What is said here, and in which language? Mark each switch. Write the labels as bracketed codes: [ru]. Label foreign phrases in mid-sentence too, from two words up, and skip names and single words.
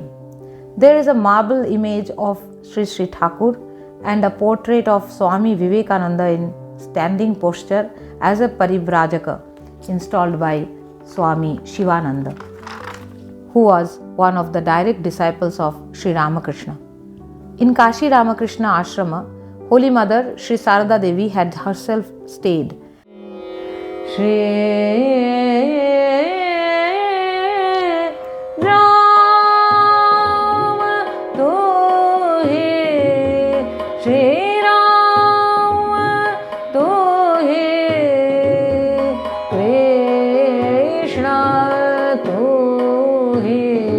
[en] There is a marble image of Sri Sri Thakur and a portrait of Swami Vivekananda in standing posture as a Parivrajaka, installed by Swami Shivananda, who was one of the direct disciples of Sri Ramakrishna. In Kashi Ramakrishna Ashrama, Holy Mother Sri Sarada Devi had herself stayed. [hi] श्री राम तोहे श्री राम तोहे कृष्ण तोहे.